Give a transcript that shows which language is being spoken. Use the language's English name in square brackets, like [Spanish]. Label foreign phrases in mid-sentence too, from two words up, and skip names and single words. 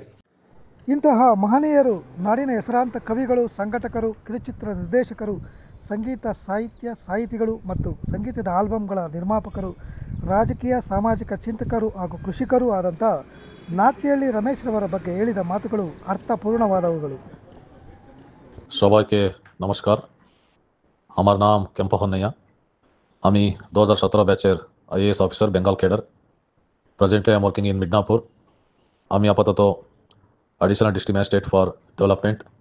[Kannada] ಇಂತಹ ಮಹನೀಯರು ನಾಡಿನ ಹೆಸರಾಂತ ಕವಿಗಳು, ಸಂಘಟಕರು, ಕಿರುಚಿತ್ರ ನಿರ್ದೇಶಕರು, ಸಂಗೀತ ಸಾಹಿತಿಗಳು ಮತ್ತು ಸಂಗೀತದ ಆಲ್ಬಮ್ಗಳ ನಿರ್ಮಾಪಕರು, ರಾಜಕೀಯ ಸಾಮಾಜಿಕ ಚಿಂತಕರು ಹಾಗೂ ಕೃಷಿಕರೂ ಆದಂಥ ನಾಕ್ತಿಹಳ್ಳಿ ರಮೇಶ್ ರವರ ಬಗ್ಗೆ ಹೇಳಿದ ಮಾತುಗಳು ಅರ್ಥಪೂರ್ಣವಾದವುಗಳು. [Bangla] সবাইকে নমস্কার। আমার নাম কেম্পহন্নಯ್ಯ। আমি 2017 ব্যাচের IAS অফিসার, বেঙ্গল ক্যাডার। [English] Presently I am working in Midnapur. [Bangla] আমি আপাতত [English] additional district magistrate for development.